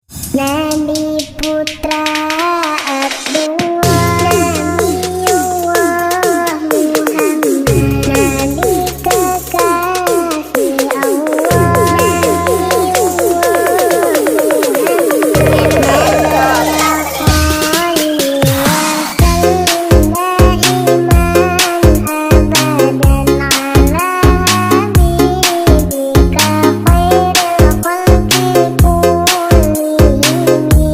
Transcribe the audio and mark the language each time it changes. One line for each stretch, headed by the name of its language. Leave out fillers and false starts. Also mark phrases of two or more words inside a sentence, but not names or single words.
Indonesian: Nabi putra Abdullah, Nabiullah Muhammad, Nabi kekasih Allah, Nabiullah Muhammad.
Arabic: اللهم صل و سلم دائما أبدا على حبيبك خير الخلق كلهم.